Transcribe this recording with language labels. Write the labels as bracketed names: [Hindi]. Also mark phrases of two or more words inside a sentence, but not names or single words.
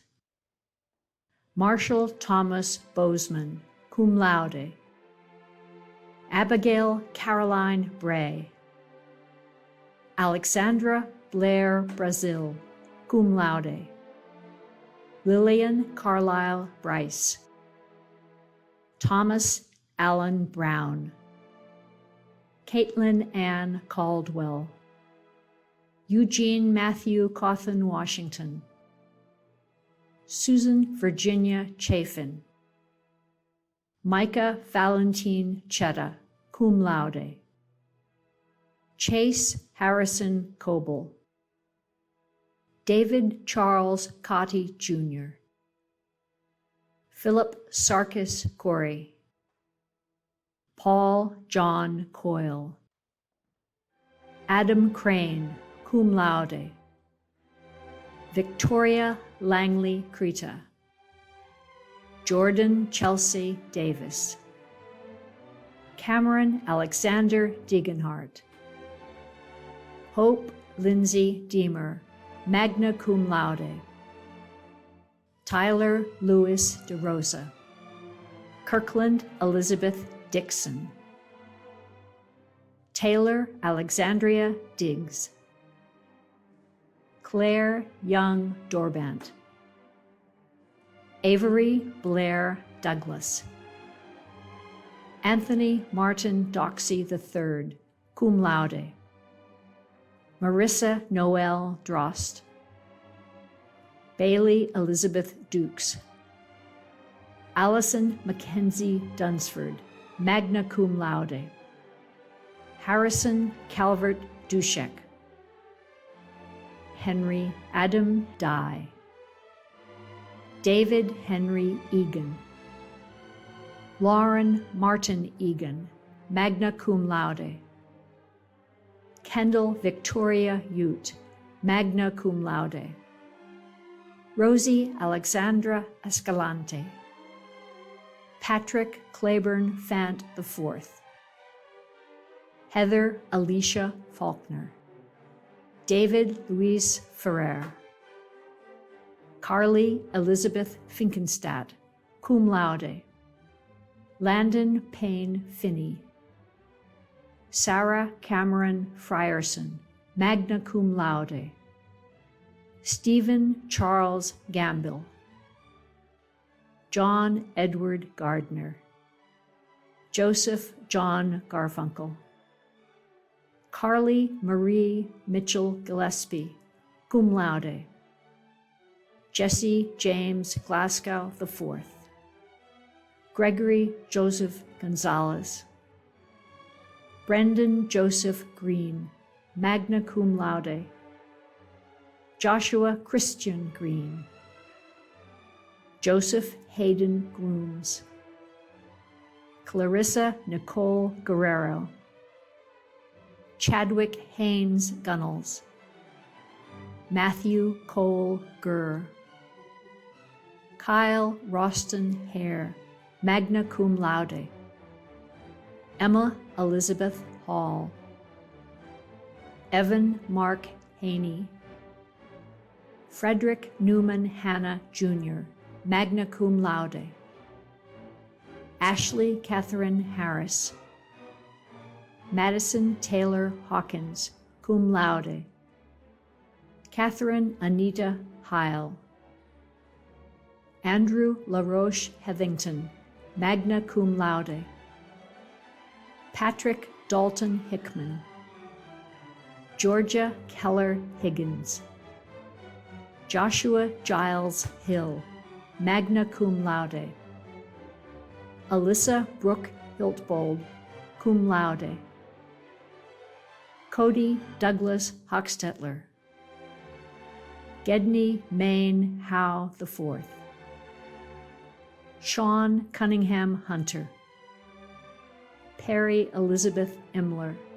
[English] Marshall Thomas Bozeman, [Latin] cum laude. [English] Abigail Caroline Bray. Alexandra Blair Brazil, [Latin] cum laude. [English] Lillian Carlisle Bryce. Thomas Allen Brown. Caitlin Ann Caldwell. Eugene Matthew Cawthon Washington. Susan Virginia Chafin. Micah Valentine Chetta, [Latin] cum laude. [English] Chase Harrison Coble. David Charles Cotty, Jr. Philip Sarkis Corey. Paul John Coyle. Adam Crane, [Latin] cum laude. [English] Victoria Langley Creta. Jordan Chelsea Davis. Cameron Alexander Degenhardt. Hope Lindsay Deemer, [Latin] magna cum laude. [English] Tyler Lewis DeRosa. Kirkland Elizabeth Dixon. Taylor Alexandria Diggs. Claire Young Dorbant. Avery Blair Douglas. Anthony Martin Doxey III, [Latin] cum laude. [English] Marissa Noel Drost. Bailey Elizabeth Dukes. Allison Mackenzie Dunsford, [Latin] magna cum laude. [English] Harrison Calvert Dushek. Henry Adam Dye. David Henry Egan. Lauren Martin Egan, [Latin] magna cum laude. [English] Kendall Victoria Ute, [Latin] magna cum laude. [English] Rosie Alexandra Escalante. Patrick Claiborne Fant IV. Heather Alicia Faulkner. David Luis Ferrer. Carly Elizabeth Finkenstadt, [Latin] cum laude. [English] Landon Payne Finney. Sarah Cameron Frierson, [Latin] magna cum laude. [English] Stephen Charles Gambill. John Edward Gardner. Joseph John Garfunkel. Carly Marie Mitchell Gillespie, [Latin] cum laude. [English] Jesse James Glasgow IV. Gregory Joseph Gonzalez. Brendan Joseph Green, [Latin] magna cum laude. [English] Joshua Christian Green. Joseph Hayden Grooms. Clarissa Nicole Guerrero. Chadwick Haynes Gunnels. Matthew Cole Gurr. Kyle Roston Hare, [Latin] magna cum laude. [English] Emma Elizabeth Hall. Evan Mark Haney. Frederick Newman Hanna Jr., [Latin] magna cum laude. [English] Ashley Catherine Harris. Madison Taylor Hawkins, [Latin] cum laude. [English] Catherine Anita Heil. Andrew LaRoche Heathington, [Latin] magna cum laude. [English] Patrick Dalton Hickman. Georgia Keller Higgins. Joshua Giles Hill, [Latin] magna cum laude. [English] Alyssa Brooke Hiltbold, [Latin] cum laude. [English] Cody Douglas Hochstetler. Gedney Maine Howe IV. Sean Cunningham Hunter. Perry Elizabeth Imler.